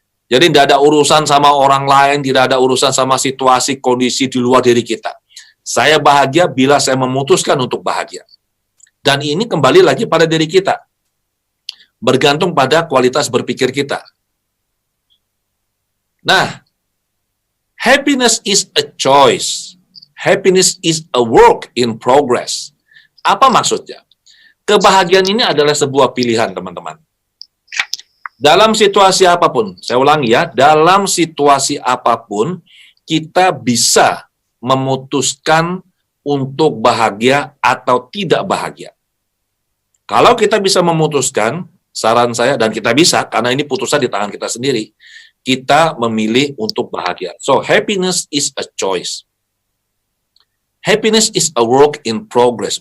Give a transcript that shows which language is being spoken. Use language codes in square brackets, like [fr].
[id] Jadi tidak ada urusan sama orang lain, tidak ada urusan sama situasi, kondisi di luar diri kita. Saya bahagia bila saya memutuskan untuk bahagia. Dan ini kembali lagi pada diri kita. Bergantung pada kualitas berpikir kita. [en] Nah, happiness is a choice. Happiness is a work in progress. [id] Apa maksudnya? Kebahagiaan ini adalah sebuah pilihan, teman-teman. Dalam situasi apapun, saya ulangi ya, dalam situasi apapun, kita bisa memutuskan untuk bahagia atau tidak bahagia. Kalau kita bisa memutuskan, saran saya, dan kita bisa, karena ini putusan di tangan kita sendiri, kita memilih untuk bahagia. [en] So, happiness is a choice. Happiness is a work in progress.